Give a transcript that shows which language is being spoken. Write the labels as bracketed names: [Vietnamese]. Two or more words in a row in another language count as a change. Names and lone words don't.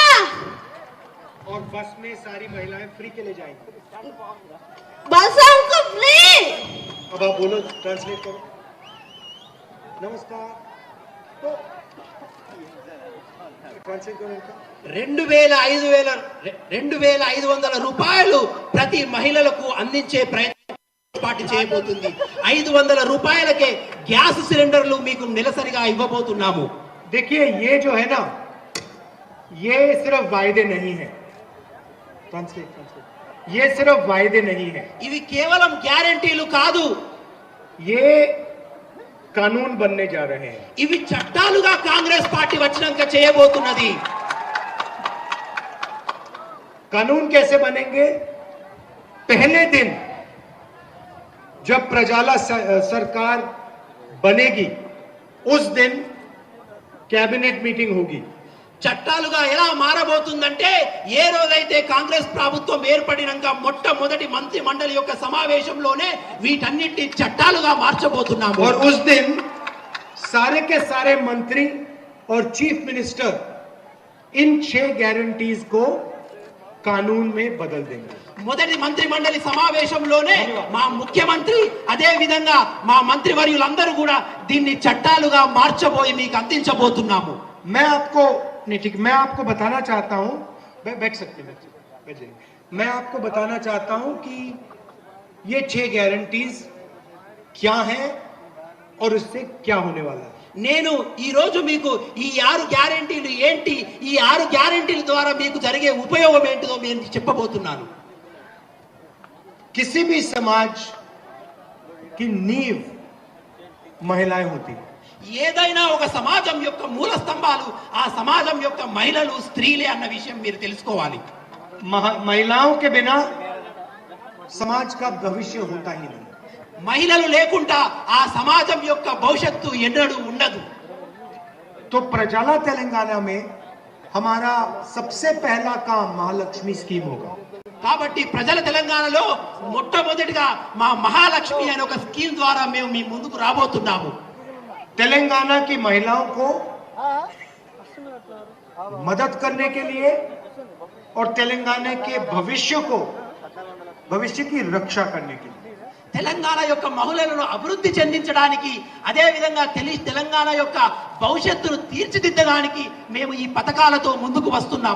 [Hindi] और बस में सारी महिलाएं फ्री के लिए जाएंगी। बसों को फ्री। अब आप बोलो, ट्रांसलेट करो। नमस्कार, तो ट्रांसलेट करो इनका। [Telugu] 2500 రూపాయలు ప్రతి మహిళలకు అందించే ప్రయత్నం పార్టీ చేయబోతుంది. 500 రూపాయలకే గ్యాస్ సిలిండర్లు మీకు నెలసరిగా ఇవ్వబోతున్నాము. [Hindi] देखिए, ये जो है ना, ये सिर्फ वायदे नहीं है। ट्रांसलेट, ये सिर्फ वायदे नहीं है, [Telugu] ఇవి కేవలం గ్యారెంటీలు కాదు, [Hindi] ये कानून बनने जा रहे हैं। [Telugu] ఇవి చట్టాలుగా కాంగ్రెస్ పార్టీ వచ్చినాక చేయబోతున్నది. [Hindi] कानून कैसे बनेंगे? पहले दिन जब प्रजाला सरकार बनेगी, उस दिन कैबिनेट मीटिंग होगी। [Telugu] చట్టాలుగా ఎలా మారబోతుందంటే, ఏ రోజైతే కాంగ్రెస్ ప్రభుత్వం ఏర్పడినాక మొట్టమొదటి మంత్రి మండలి యొక్క సమావేశంలోనే వీటన్నిటి చట్టాలుగా మార్చబోతున్నాము. [Hindi] और उस दिन सारे के सारे मंत्री और [English] chief minister [Hindi] इन 6 गारंटीज को कानून में बदल देंगे। [Telugu] మొదటి మంత్రి మండలి సమావేశంలోనే మా ముఖ్యమంత్రి అదే విధంగా మా మంత్రివర్యులందరూ కూడా దీన్ని చట్టాలుగా మార్చబోయి మీకు అందించబోతున్నాము. [Hindi] मैं आपको नहीं, ठीक, मैं आपको बताना चाहता हूं, बैठ सकते हैं, बैठ जाइए। मैं आपको बताना चाहता हूं कि ये 6 गारंटीज क्या हैं और इससे क्या होने वाला है। [Telugu] నేను ఈ రోజు మీకు ఈ 6 గ్యారెంటీలు ఏంటి, ఈ 6 గ్యారెంటీల ద్వారా మీకు జరిగే ఉపయోగం ఏంటిదో నేను చెప్పబోతున్నాను। [Hindi] किसी भी समाज की नींव महिलाएं होती हैं। [Telugu] ఏదైనా ఒక సమాజం యొక్క మూల స్తంభాలు ఆ సమాజం యొక్క మహిళలు, స్త్రీలే అన్న విషయం మీరు తెలుసుకోవాలి। [Hindi] महिलाओं के बिना समाज का भविष्य होता ही नहीं। [Telugu] మహిళలు లేకుండా ఆ సమాజం యొక్క భవిష్యత్తు ఎన్నడూ ఉండదు। [Hindi] तो प्रजाला तेलंगाना में हमारा सबसे पहला काम महालक्ष्मी स्कीम होगा। [Telugu] కాబట్టి ప్రజల తెలంగాణలో మొట్టమొదటిగా మా మహాలక్ష్మి అనే ఒక స్కీమ్ ద్వారా మేము మీ ముందుకు రాబోతున్నాము। [Hindi] तेलंगाना की महिलाओं को मदद करने के लिए और तेलंगाना के भविष्य की रक्षा करने के लिए [Telugu] తెలంగాణ యొక్క మహిళలను అభివృద్ధి చెందించడానికి, అదే విధంగా తెలంగాణ యొక్క భవిష్యత్తును తీర్చిదిద్దడానికి మేము ఈ పథకాలతో ముందుకు వస్తున్నాము।